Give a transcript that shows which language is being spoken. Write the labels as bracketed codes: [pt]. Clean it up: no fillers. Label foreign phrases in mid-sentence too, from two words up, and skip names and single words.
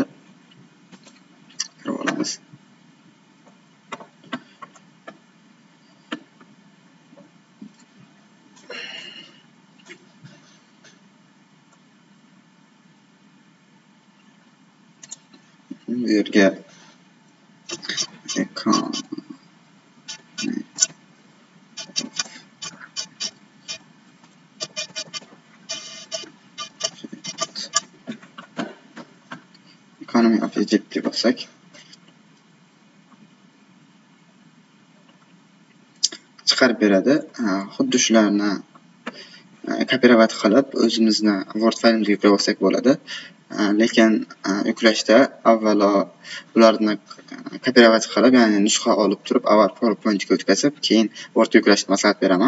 [uz] Kirib olamiz. Bu yerga [en] economy of Egypt [uz] deb olsak, chiqarib beradi. Xuddi shularni kopirovat qilib o'zimizni Word faylimizga yuklab olsak bo'ladi. Lekin yuklashda avvalo bularni kopirovat qilib, ya'ni nusxa olib turib, avval PowerPointga o'tkazib, keyin Word yuklashni maslahat beraman.